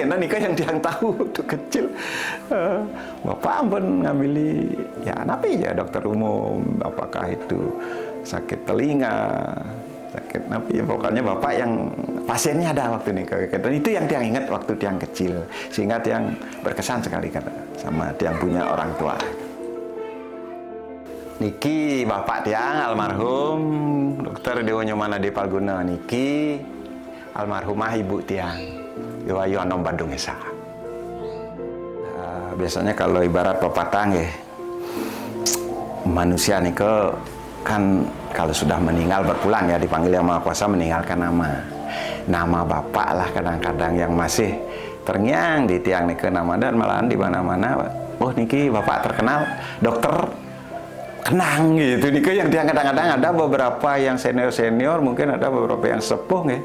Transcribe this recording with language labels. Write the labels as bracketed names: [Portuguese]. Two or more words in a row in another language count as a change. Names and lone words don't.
[Indonesian] Karena yang diang tahu waktu kecil. Bapak pun ngamili ya napi ya dokter umum, apakah itu sakit telinga, sakit napi, pokoknya Bapak yang pasiennya ada waktu itu yang tiang ingat waktu tiang kecil, sehingga tiang berkesan sekali sama tiang punya orang tua. Niki Bapak tiang almarhum Dr. Dewo Nyomana di Palguna, niki almarhumah Ibu tiang Iwayu Anom Bandung Esa. Biasanya kalau ibarat pepatah ya, manusia kan kalau sudah meninggal berpulang ya, dipanggil Yang Maha Kuasa meninggalkan nama Bapak lah kadang-kadang yang masih terngiang di tiang nama, dan malahan di mana-mana oh niki Bapak terkenal dokter kenang gitu yang tiang kadang-kadang ada beberapa yang senior mungkin ada beberapa yang sepuh ya.